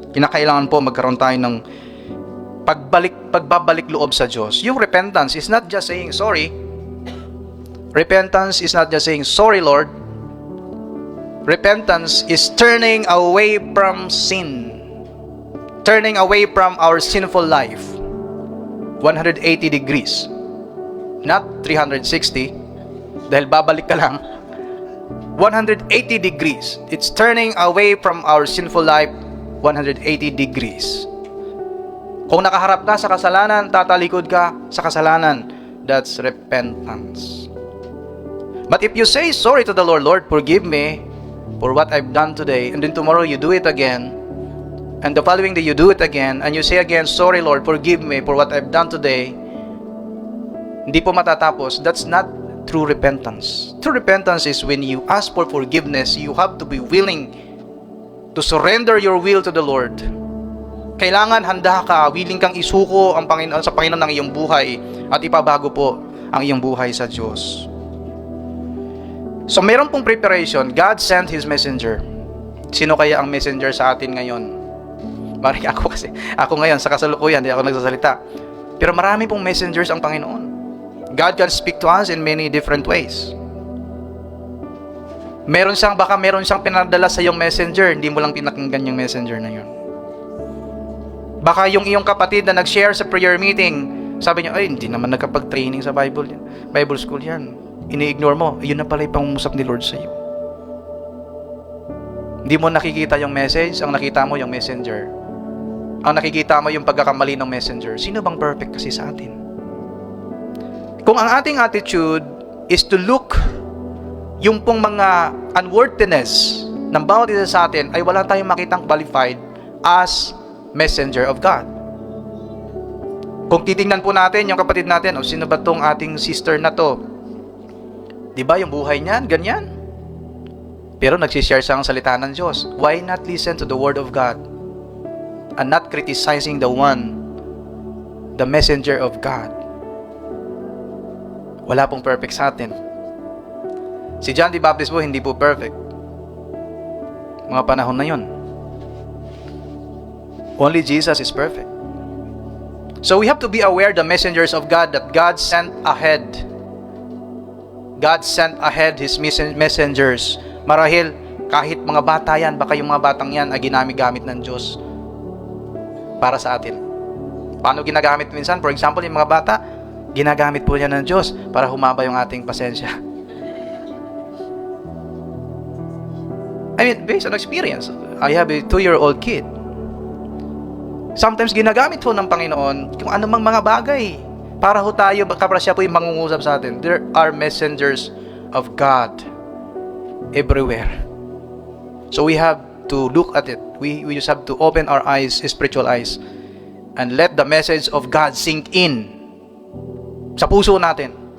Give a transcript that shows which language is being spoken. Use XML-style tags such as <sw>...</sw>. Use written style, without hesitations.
<tl>Kinakailangan po magkaroon tayo ng pagbabalik loob sa Diyos.</tl> <en>Yung repentance is not just saying sorry. Repentance is not just saying sorry, Lord. Repentance is turning away from sin. Turning away from our sinful life 180 degrees, not 360,</en> <tl>dahil babalik ka lang.</tl> <en>180 degrees. It's turning away from our sinful life 180 degrees.</en> <tl>Kung nakaharap ka sa kasalanan, tatalikod ka sa kasalanan.</tl> <en>That's repentance. But if you say sorry to the Lord, Lord, forgive me for what I've done today, and then tomorrow you do it again, and the following day you do it again, and you say again, sorry Lord, forgive me for what I've done today,</en> <tl>hindi po matatapos.</tl> <en>That's not true repentance. True repentance is when you ask for forgiveness, you have to be willing to surrender your will to the Lord.</en> <tl>Kailangan handa ka, willing kang isuko ang Panginoon sa Panginoon ng iyong buhay at ipabago po ang iyong buhay sa Diyos. So meron pong preparation.</tl> <en>God sent His messenger.</en> <tl>Sino kaya ang messenger sa atin ngayon? Maring ako ngayon sa kasalukuyan, hindi ako nagsasalita. Pero marami pong messengers ang Panginoon.</tl> <en>God can speak to us in many different ways.</en> <tl>Baka meron siyang pinadala sa iyong messenger, hindi mo lang pinakinggan yung messenger na yun. Baka yung iyong kapatid na nag-share sa prayer meeting, sabi niya, ay, hindi naman nagkapag-training sa Bible school yan. Ini-ignore mo, yun na pala yung pangungusap ni Lord sa iyo. Hindi mo nakikita yung message, ang nakita mo yung messenger. Ang nakikita mo yung pagkakamali ng messenger. Sino bang perfect kasi sa atin? Kung ang ating attitude</tl> <en>is to look</en> <tl>yung pong mga unworthiness ng bawat isa sa atin, ay wala tayong makitang</tl> <en>qualified as messenger of God.</en> <tl>Kung titingnan po natin yung kapatid natin, sino ba tong ating sister na to? Diba yung buhay niyan, ganyan? Pero nagsishare siya ang salita ng Diyos.</tl> <en>Why not listen to the word of God and not criticizing the messenger of God?</en> <tl>Wala pong perfect sa atin. Si John the Baptist po, hindi po perfect. Mga panahon na yun.</tl> <en>Only Jesus is perfect. So we have to be aware the messengers of God that God sent ahead. God sent ahead His messengers.</en> <tl>Marahil, kahit mga bata yan, baka yung mga batang yan ay ginamit-gamit ng Diyos para sa atin. Paano ginagamit minsan?</tl> <en>For example,</en> <tl>yung mga bata, ginagamit po niya ng Diyos para humaba yung ating pasensya.</tl> <en>I mean, based on experience, I have a 2-year-old kid.</en> <tl>Sometimes ginagamit po ng Panginoon kung anumang mga bagay para ho tayo, kapag siya po yung mangungusap sa atin.</tl> <en>There are messengers of God everywhere. So we have to look at it. We just have to open our eyes, spiritual eyes, and let the message of God sink in</en> <tl>sa puso natin.</tl>